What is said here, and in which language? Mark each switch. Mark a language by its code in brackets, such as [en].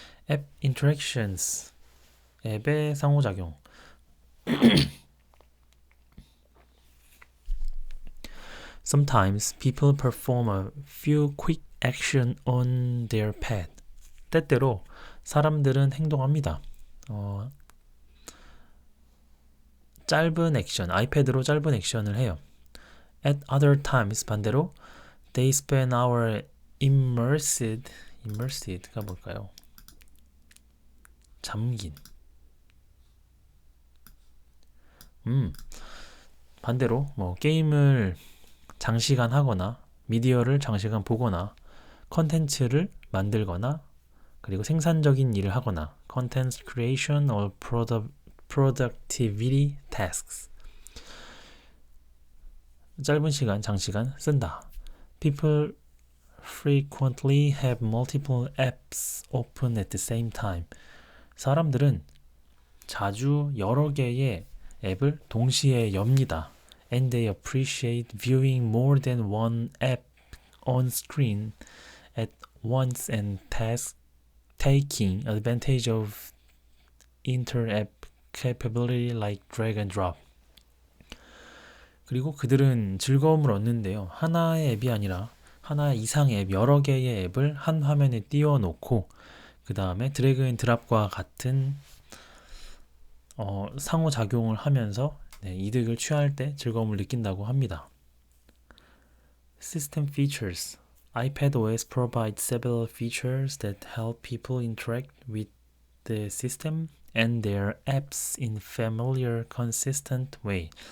[ko] 앱 interactions, 앱의 상호작용. [en] Sometimes people perform a few quick action on their pad. [ko] 때때로 사람들은 행동합니다. 짧은 액션, 아이패드로 짧은 액션을 해요. [en] At other times, [ko] 반대로 [en] they spend hours immersed [ko] 가 뭘까요? 잠긴. 반대로 게임을 장시간 하거나 미디어를 장시간 보거나 컨텐츠를 만들거나 그리고 생산적인 일을 하거나 [en] content creation or productivity tasks. [ko] 짧은 시간, 장시간 쓴다. [en] People frequently have multiple apps open at the same time. [ko] 사람들은 자주 여러 개의 앱을 동시에 엽니다. [en] And they appreciate viewing more than one app on screen at once and taking advantage of inter-app capability like drag and drop. [ko] 그리고 그들은 즐거움을 얻는데요. 하나의 앱이 아니라 하나 이상의 앱, 여러 개의 앱을 한 화면에 띄워놓고 그 다음에 드래그 앤 드랍과 같은 상호작용을 하면서 이득을 취할 때 즐거움을 느낀다고 합니다. [en] System features. iPadOS provides several features that help people interact with the system and their apps in familiar, consistent way.